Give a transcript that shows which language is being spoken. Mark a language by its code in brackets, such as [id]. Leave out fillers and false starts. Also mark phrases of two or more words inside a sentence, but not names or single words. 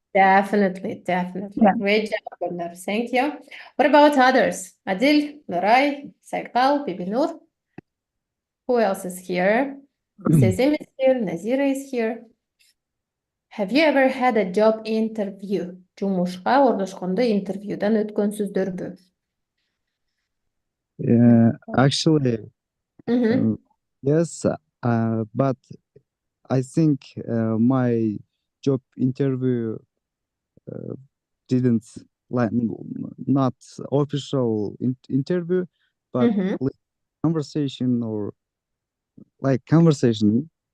[en] Definitely. Yeah. Great job, Gulnar. Thank you. What about others? Adil, Nuray, Saikal, Bibinur. Who else is here? Sezim is here, Nazira is here. Have you ever had a job interview? [ky] Жумушка ордошкондо интервьюдан өткөнсүздөрбү? [en] Actually, yes, but I think my job interview didn't not official interview, but conversation or like conversation.